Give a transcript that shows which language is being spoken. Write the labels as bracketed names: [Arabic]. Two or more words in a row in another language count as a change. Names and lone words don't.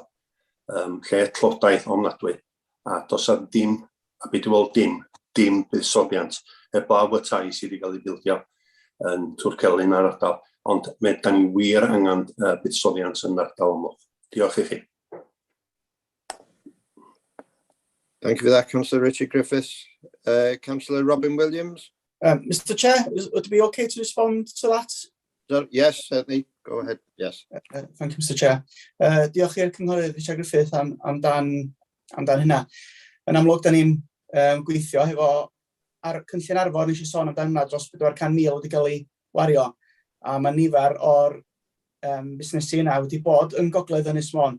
[Welsh] Lle tloddaeth ofnadwy, a does a dim, a beth yw'r dim buddsoddiant, heblaw y tai sydd wedi cael ei bildio yn Twrcelyn ar ardal, ond da ni wir angen buddsoddiant yn ardal amlwch. Diolch i chi. [English] Thank you for that, Councillor Richard Griffiths. Councillor Robin Williams. Mr Chair, would it be okay to respond to that? Yes, certainly. Go ahead. Yes. Thank you, Mr Chair. [Welsh] Diolch i'r cynghorydd Richard Griffith amdan hynna. Yn amlwg, da ni'n gweithio hefo ar cynllun Arfor, nes i sôn amdan hynna dros 400,000 wedi cael ei wario. A mae nifer o'r busnesu yna wedi bod yn Gogledd Ynys Môn.